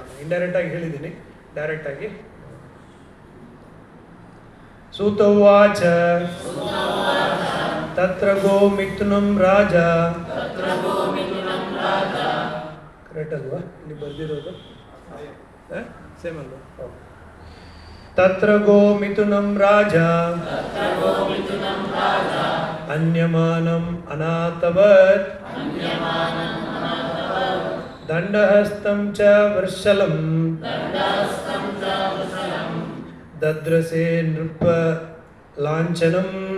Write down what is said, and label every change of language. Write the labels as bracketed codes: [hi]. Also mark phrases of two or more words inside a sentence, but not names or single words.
[kn] ಇಂಡೈರೆಕ್ಟಾಗಿ ಹೇಳಿದ್ದೀನಿ, ಡೈರೆಕ್ಟಾಗಿ. [sa] ಸೂತವಾಚ ತತ್ರ ಗೋಮಿಥುನಂ ರಾಜ. [kn] ಕರೆಕ್ಟ್ ಅಲ್ವಾ ಇಲ್ಲಿ ಬರ್ದಿರೋದು? ಸೇಮ್ ಅಲ್ವಾ? [sa] ತತ್ರ ಗೋಮಿಥುನಂ ರಾಜ ಅನ್ಯಮಾನಂ ಅನಾಥವತ್ ದಂಡಹಸ್ತಂ ಚ ವೃಷಲಂ ದದ್ರಸೆ ನೃಪ ಲಾಂಛನಂ.